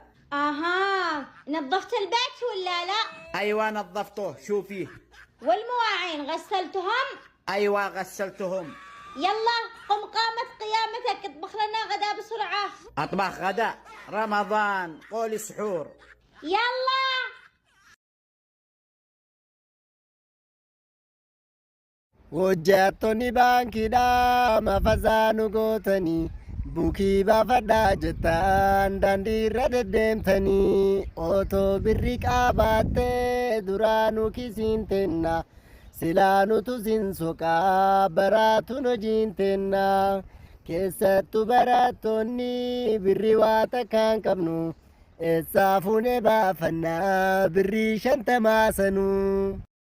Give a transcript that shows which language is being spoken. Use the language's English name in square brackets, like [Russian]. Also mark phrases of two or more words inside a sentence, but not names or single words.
[Arabic] نظفت البيت ولا لا؟ أيوة نظفته، شوفيه. والمواعين غسلتهم؟ أيوة غسلتهم. يلا قم قامت قيامتك، اطبخ لنا غدا بسرعة. أطبخ غدا؟ رمضان، قولي سحور. يلا. [Oromo] Hojjettoonni baankiidhaa mafasaa nu gootanii bukii baafadhaa jettaan daandii irra deddeemtanii otoo birri qabaattee duraa nu kisiin tenna silaa nutu sin soqaa baraatuun hojiin tenna keessattuu barattoonni birri waa takkaan qabnu eessaa fuunee baafannaa birrii 50 sanuu.